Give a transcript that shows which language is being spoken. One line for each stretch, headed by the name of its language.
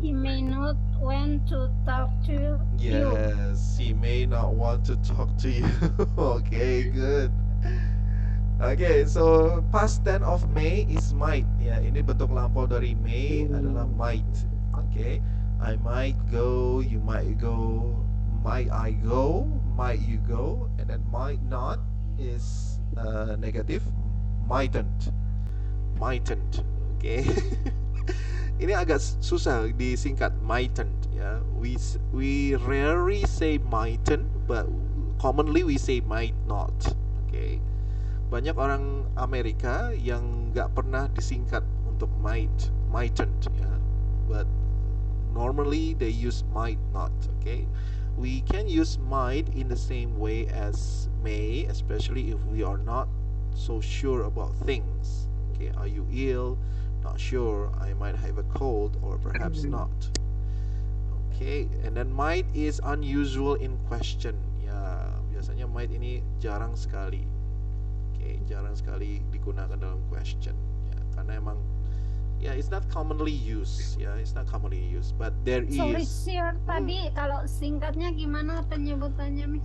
English: He may not want to talk to you. Yes, she may not want to talk to you. Okay, good. Okay, so past tense of may is might.
Indonesian: Ya, ini bentuk lampau dari may adalah might.
English: Okay, I might go, you might go, might I go, might you go, and then might not is negative, mightn't, mightn't. Okay.
Indonesian: Ini agak susah disingkat mightn't ya.
English: We rarely say mightn't, but commonly we say might not.
Indonesian: Okay. Banyak orang Amerika yang nggak pernah disingkat untuk mightn't ya.
English: But normally they use might not.
Indonesian: Okay.
English: we can use might in the same way as may, especially if we are not so sure about things. Okay, are you ill? Not sure. I might have a cold, or perhaps not. Okay, and then might is unusual in question.
Indonesian: Ya, biasanya might ini jarang sekali. Oke, jarang sekali digunakan dalam question. Ya, karena emang
English: it's not commonly used. Ya, it's not commonly used, but there Sorry, is. sir.
Indonesian: Tadi kalau singkatnya gimana penyebutannya, Miss?